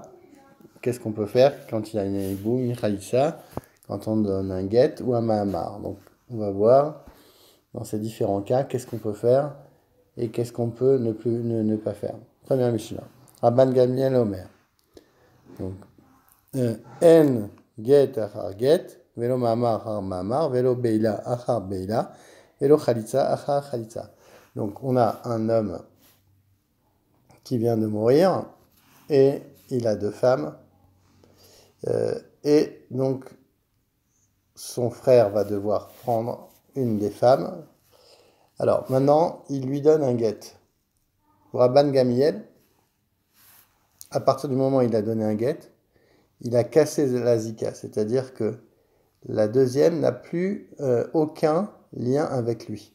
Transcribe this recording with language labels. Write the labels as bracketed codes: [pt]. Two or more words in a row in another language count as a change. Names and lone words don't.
[fr] Qu'est-ce qu'on peut faire quand il y a une éboum, une khalitsa, quand on donne un get ou un mahamar. Donc on va voir dans ces différents cas qu'est-ce qu'on peut faire et qu'est-ce qu'on peut ne pas faire. Première Mishnah. Rabban Gamliel Omer. [he] Donc, אין גט אחר גט, ולא מאמר אחר מאמר, ולא בעילה אחר בעילה, ולא חליצה אחר חליצה. [fr] Donc, on a un homme qui vient de mourir et il a deux femmes. Et donc, son frère va devoir prendre une des femmes. Alors, maintenant, il lui donne un get. Pour Rabban Gamliel, à partir du moment où il a donné un get, il a cassé la zika, c'est-à-dire que la deuxième n'a plus aucun lien avec lui.